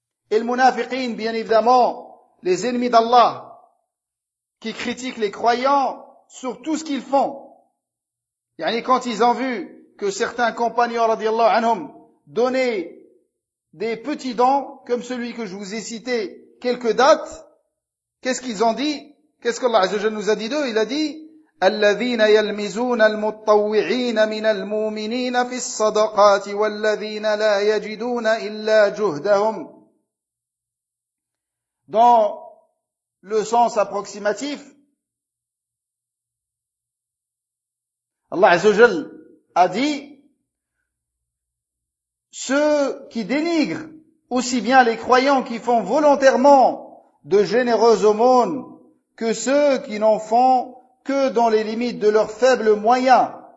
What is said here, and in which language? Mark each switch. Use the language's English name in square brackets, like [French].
[French] Et le munafiqin, bien évidemment, les ennemis d'Allah, qui critiquent les croyants sur tout ce qu'ils font. Yani quand ils ont vu que certains compagnons, radiyallahu anhum, donnaient des petits dons, comme celui que je vous ai cité, quelques dates, qu'est-ce qu'ils ont dit? Qu'est-ce qu'Allah Azza wa Jalla nous a dit d'eux? Il a dit: [Arabic] الذين يلمزون المتطوعين من المؤمنين في الصدقات والذين لا يجدون إلا جهدهم. [French] Dans le sens approximatif, Allah Azza wa Jalla a dit: ceux qui dénigrent aussi bien les croyants qui font volontairement de généreuses aumônes que ceux qui n'en font que dans les limites de leurs faibles moyens.